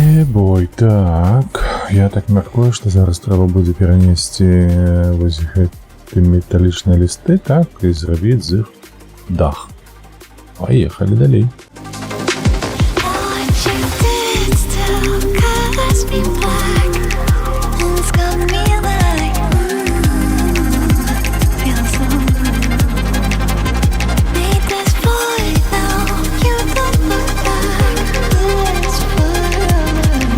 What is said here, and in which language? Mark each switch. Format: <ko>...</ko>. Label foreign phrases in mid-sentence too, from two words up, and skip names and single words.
<be>бой, так. Я так мяркую, што зараз трэба будзе перанесці вось гэты металічныя лісты, так, і зрабіць з іх дах. Паехалі далей.</be> <en>What you did still colors me black, and it's got me like, feels so need this void now. You don't look back. It's forever.</en>